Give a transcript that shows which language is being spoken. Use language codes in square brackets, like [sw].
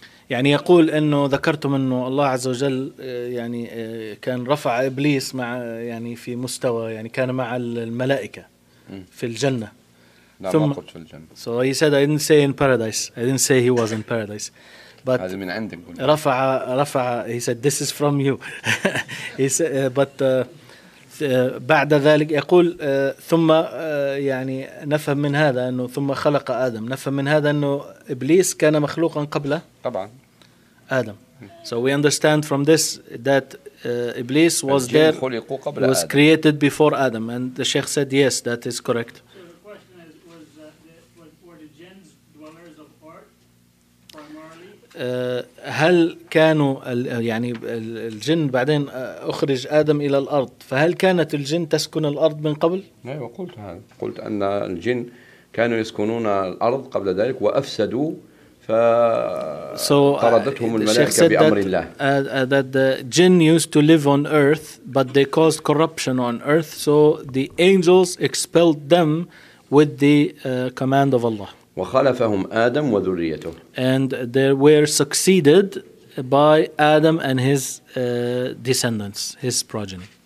[ar] يعني يقول إنه ذكرتم إنه الله عز وجل يعني كان رفع إبليس مع يعني في مستوى يعني كان مع الملائكة في الجنة. ثم قلت في الجنة. [en] So he said I didn't say in paradise. I didn't say he was in paradise. But [ar] هذا من عندك. رفع [en] he said this is from you. he said but [ar] بعد ذلك يقول ثم يعني نفهم من هذا أنه ثم خلق آدم نفهم من هذا أنه إبليس كان مخلوقا قبله طبعا [en] آدم so we understand from this that إبليس was there [ar] خلقوا قبل [en] was [ar] آدم. [en] Created before Adam and the Sheikh said yes that is correct so the question is was were the jinns dwellers of earth [ar] هل كانوا يعني الجن بعدين أخرج آدم إلى الأرض فهل كانت الجن تسكن الأرض من قبل؟ نعم وقلت هذا قلت أن الجن كانوا يسكنون الأرض قبل ذلك وأفسدوا فطردتهم الملائكة بأمر الله. [en] That the jinn used to live on earth but they caused corruption on earth so the angels expelled them with the command of Allah. [ar] وخلفهم آدم وذريته. [en] And they were succeeded by Adam and his descendants, his progeny.